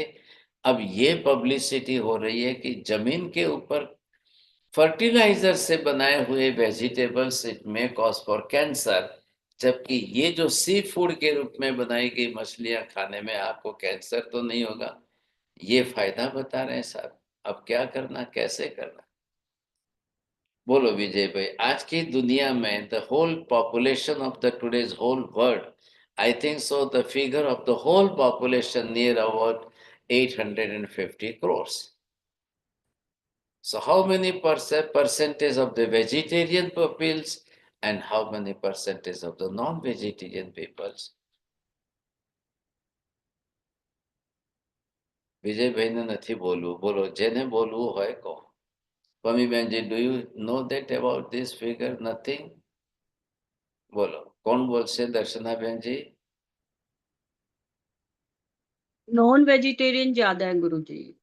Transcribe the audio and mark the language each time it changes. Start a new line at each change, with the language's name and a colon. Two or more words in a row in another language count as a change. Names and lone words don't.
Hindi: अब ये पब्लिसिटी हो रही है कि जमीन के ऊपर फर्टिलाइजर से बनाए हुए वेजिटेबल्स
English: it may cause for cancer,
Hindi: जबकि ये जो
English: sea food
Hindi: के रूप में बनाई गई मछलियां खाने में आपको कैंसर तो नहीं होगा। ये फायदा बता रहे हैं साहब। अब क्या करना, कैसे करना, बोलो विजय भाई। आज की दुनिया में
English: The whole population of the today's whole world, I think so the figure of the whole population near about 850 crores. So how many percentage of the vegetarian peoples and how many percentage of the non-vegetarian peoples?
Gujarati: વિજય ભાઈને નથી બોલવું, બોલો જેને બોલવું હોય કહો. પમીબેનજી,
English: do you know that about this figure? Nothing?
Gujarati: બોલો કોણ બોલશે? દર્શનાબેનજી?
English: non vegetarian
Hindi: ज्यादा है गुरुजी।